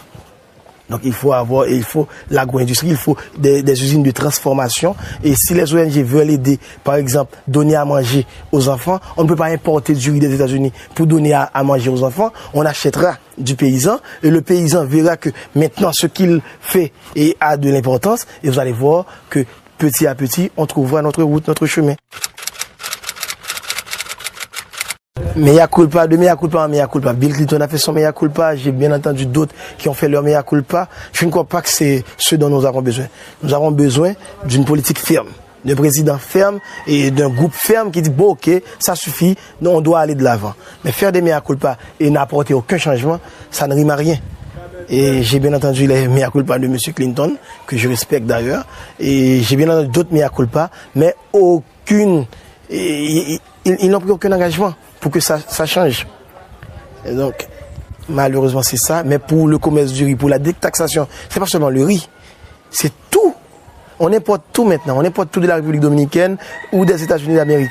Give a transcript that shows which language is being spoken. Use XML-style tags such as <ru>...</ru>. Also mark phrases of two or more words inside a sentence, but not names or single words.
<fr>Donc il faut l'agro-industrie, il faut des usines de transformation, et si les ONG veulent aider, par exemple donner à manger aux enfants, on ne peut pas importer du riz des États-Unis pour donner à manger aux enfants, on achètera du paysan, et le paysan verra que maintenant ce qu'il fait a de l'importance, et vous allez voir que petit à petit, on trouvera notre route, notre chemin.</fr> <la>Mea culpa, de mea culpa en mea culpa.</la> <fr>Bill Clinton a fait son</fr> <la>mea culpa.</la> <fr>J'ai bien entendu d'autres qui ont fait leur</fr> <la>mea culpa.</la> <fr>Je ne crois pas que c'est ce dont nous avons besoin. Nous avons besoin d'une politique ferme, d'un président ferme et d'un groupe ferme qui dit bon ok, ça suffit, non, on doit aller de l'avant. Mais faire des</fr> <la>mea culpa</la> <fr>et n'apporter aucun changement, ça ne rime à rien. Et j'ai bien entendu les</fr> <la>mea culpa</la> <fr>de M. Clinton, que je respecte d'ailleurs, et j'ai bien entendu d'autres</fr> <la>mea culpa,</la> <fr>mais aucune, ils n'ont pris aucun engagement pour que ça change. Et donc, malheureusement c'est ça, mais pour le commerce du riz, pour la détaxation, c'est pas seulement le riz, c'est tout. On importe tout maintenant, on importe tout de la République dominicaine ou des États-Unis d'Amérique.</fr>